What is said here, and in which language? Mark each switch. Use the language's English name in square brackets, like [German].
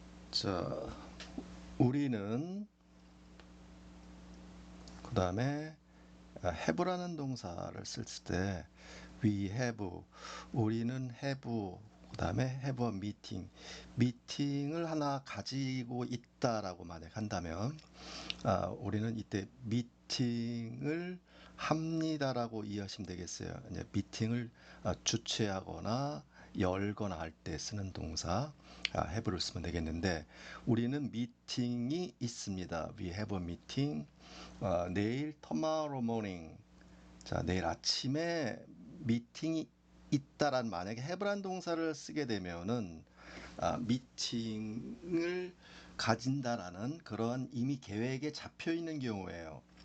[Korean] 자, 우리는 그 다음에 have라는 동사를 쓸 때 [English] we have, [Korean] 우리는 have, 그 다음에 [English] have a meeting, [Korean] 미팅을 하나 가지고 있다라고 만약 한다면 우리는 이때 미팅을 합니다라고 이해하시면 되겠어요. 이제 미팅을 주최하거나 열거나 할 때 쓰는 동사 have를 쓰면 되겠는데, 우리는 미팅이 있습니다. [English] We have a meeting. [Korean] 내일 [English] tomorrow morning. [Korean] 자, 내일 아침에 미팅이 있다란, 만약에 have란 동사를 쓰게 되면은 미팅을 가진다라는 그런 이미 계획에 잡혀 있는 경우에요.